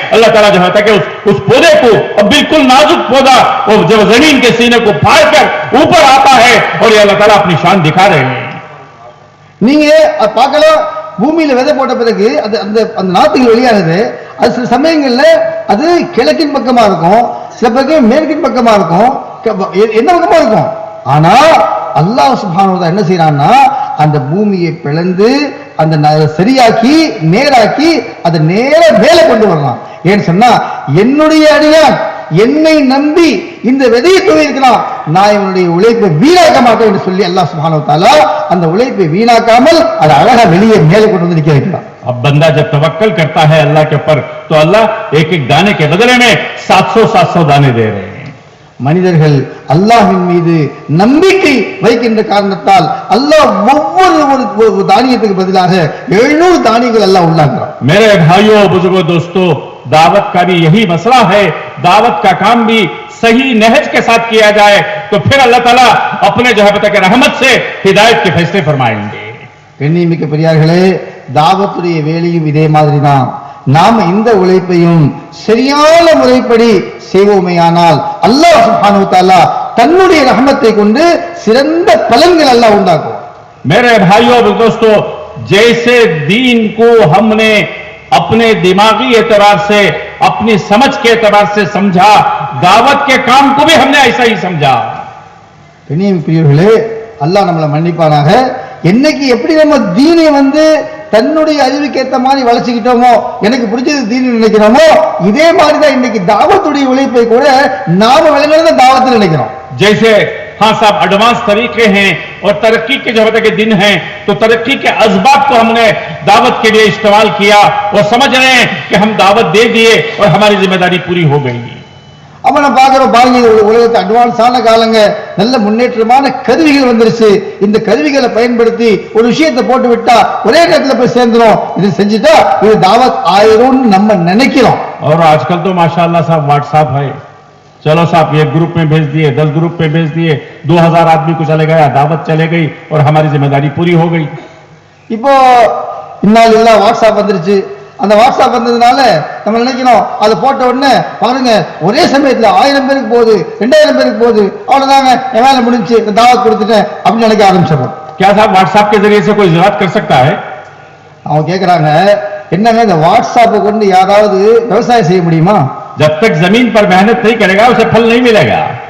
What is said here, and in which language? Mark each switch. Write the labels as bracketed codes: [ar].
[hi] अल्लाह ताला जो है कि उस पौधे को, अब बिल्कुल नाजुक पौधा और जब जमीन के सीने को फाड़ कर ऊपर आता है, और ये अल्लाह ताला अपनी शान दिखा रहे हैं. [ta] நீங்க பார்க்கலாம், பூமியில விதை போட்ட பிறகு அந்த நாத்துகள் வெளியாகுது. அது சில சமயங்கள்ல அது கிழக்கின் பக்கமா இருக்கும், சில பக்கம் மேற்கின் பக்கமா இருக்கும், என்ன பக்கமா இருக்கும். ஆனா அல்லாஹ் சுப்ஹானஹு வ தஆலா என்ன செய்யறான்னா, அந்த பூமியை பிளந்து அந்த சரியாக்கி நேராக்கி அதை நேர மேல கொண்டு வரலாம். ஏன்னு சொன்னா, என்னுடைய அடியான் என்னை நம்பி இந்த விதையை தூவியிருக்கிறான், நான் இவனுடைய உழைப்பை வீணாக்க மாட்டேன் என்று சொல்லி அல்லாஹ் சுப்ஹானஹு வ தஆலா அந்த உழைப்பை வீணாக்காமல் அதை அழகா வெளியே மேலே கொண்டு வந்து நிக்க வைக்கிறான். [hi] अब बंदा जब तवक्कल करता है अल्लाह के ऊपर, तो अल्लाह एक एक दाने के बदले में 700 दाने दे रहे हैं. [ta] மனிதர்கள் அல்லாஹ்வின் மீது நம்பிக்கை வைக்கின்ற காரணத்தால் அல்லாஹ் ஒவ்வொரு தானியத்துக்கு பதிலாக 700 தானியங்கள் அல்லாஹ் உள்ளாக்குறான். [hi] मेरे भाइयों बुजुर्गों दोस्तों, दावत का भी यही मसला है. दावत का काम भी सही नहज के साथ किया जाए तो फिर अल्लाह ताला अपने जो है बता के रहमत से हिदायत के फैसले फरमाएंगे. [ta] கண்ணியமிக்க பெரியார்களே, தாவத்துடைய வேலையும் இதே மாதிரி தான். நாம இந்த உழைப்பையும் சரியான முறைப்படி செய்வோமேயானால் அல்லாஹ் சுப்ஹானஹு வ தஆலா தன்னுடைய ரஹமத்தை கொண்டு சிறந்த பலன்கள் அல்லாஹ் உண்டாக்குவான். [hi] मेरे भाइयों और दोस्तों, जैसे दीन को हमने अपने दिमागी एतबार से, अपनी समझ के एतबार से समझा, दावत के काम को भी हमने ऐसा ही समझा. [ta] பிரியர்களே, அல்லாஹ் நம்மளை மன்னிப்பானாக. என்னைக்கு எப்படி நம்ம தீனை தன்னுடைய அறிவுக்கு ஏத்த மாதிரி வளர்ச்சிக்கிட்டோமோ, எனக்கு பிடிச்சது தீன் நினைக்கிறோமோ, இதே மாதிரி தான் இன்னைக்கு தாவத்துடைய உழைப்பை கூட நாம விளங்குறத தாவத்தில் நினைக்கிறோம். [hi] जैसे हाँ साहब एडवांस तरीके हैं और तरक्की के जब के दिन हैं, तो तरक्की के असबाब को हमने दावत के लिए इस्तेमाल किया और समझ रहे हैं कि हम दावत दे दिए और हमारी जिम्मेदारी पूरी हो गई. [ta] அப்ப நம்ம பாக்குறோம், பாருங்க, உலகத்து அட்வான்ஸான காலங்க, நல்ல முன்னேற்றமான கருவிகள் வந்துருச்சு. இந்த கருவிகளை பயன்படுத்தி ஒரு விஷயத்தை போட்டு விட்டா ஒரே நேரத்தில் போய் சேர்ந்துரும். இது செஞ்சுட்டா இது தாவத் ஆயிரும் நம்ம நினைக்கிறோம். [hi] और आजकल तो माशाअल्लाह साहब व्हाट्सएप है, चलो साहब एक ग्रुप में भेज दिए, 10 ग्रुप में भेज दिए, 2000 आदमी को चले गया, दावत चले गई और हमारी जिम्मेदारी पूरी हो गई. [ta] இப்போ இன்னால் இல்ல வாட்ஸ்அப் வந்துருச்சு. அந்த வாட்ஸ்அப் வந்ததுனால நம்ம நினைக்கிறோம், அதை போட்ட உடனே பாருங்க ஒரே சமயத்துல 1000 பேருக்கு போகுது, 2000 பேருக்கு போகுது, அவ்வளவுதாங்க என் வேலை முடிஞ்சு, தாவத் கொடுத்துட்டேன் அப்படின்னு நினைக்க ஆரம்பிச்சிடும். [hi] क्या साहब व्हाट्सएप के जरिए से कोई ज़िराअत कर सकता है? [ta] அவங்க கேட்கறாங்க, என்னங்க இந்த வாட்ஸ்அப்பை கொண்டு யாராவது விவசாயம் செய்ய முடியுமா? [hi] जब तक जमीन पर मेहनत नहीं करेगा उसे फल नहीं मिलेगा.